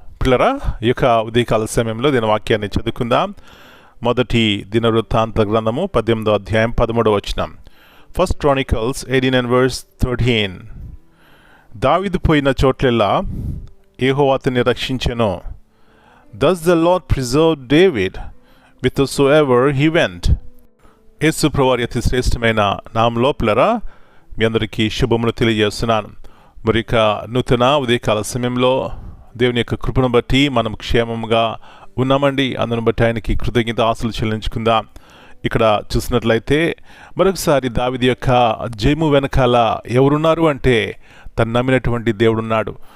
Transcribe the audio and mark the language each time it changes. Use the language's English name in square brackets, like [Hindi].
[Telugu] పిల్లరా, ఈ యొక్క ఉదయకాల సమయంలో దీని వాక్యాన్ని చదువుకుందాం. మొదటి దినవృత్తాంత గ్రంథము 18వ అధ్యాయం 13వ వచనం. First Chronicles 18:13. దావీదు పోయిన చోట్లెల్లా యెహోవా అతన్ని రక్షించెను. [English] Thus the Lord preserved David whithersoever he went. [Telugu] యేసు ప్రభువారి అతి శ్రేష్టమైన నామములో పిల్లరా మీ అందరికీ శుభములు తెలియజేస్తున్నాను. మరి ఇక నూతన ఉదయకాల సమయంలో దేవుని యొక్క కృపను బట్టి మనం క్షేమంగా ఉన్నామండి. అందును బట్టి ఆయనకి కృతజ్ఞత ఆశలు చెల్లించుకుందాం. ఇక్కడ చూసినట్లయితే మరొకసారి దావీదు యొక్క జయము వెనకాల ఎవరున్నారు అంటే తను నమ్మినటువంటి దేవుడున్నాడు.